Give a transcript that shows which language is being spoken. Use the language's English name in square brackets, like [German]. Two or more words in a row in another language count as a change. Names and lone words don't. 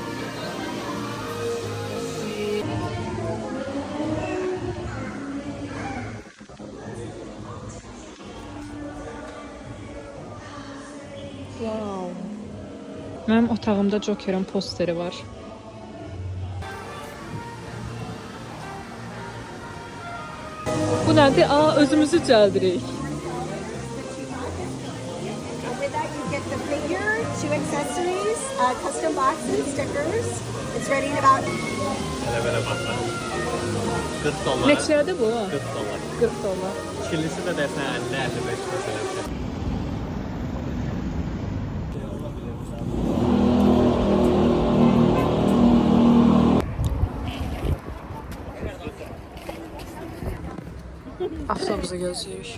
[Azerbaijani] Wow. Mənim otağımda Joker'ın posteri var. Bu nədir? Aa, özümüzü cəldirik. [English] With that, you get the figure, 2 accessories, custom boxes, stickers. It's ready in about [Azerbaijani] Belə baxma. 40 dollar. Neçədir bu? 40 dollar. 40 dollar. Çilisi də desən 50-55 məsələn. Avtobusu gözləyirik.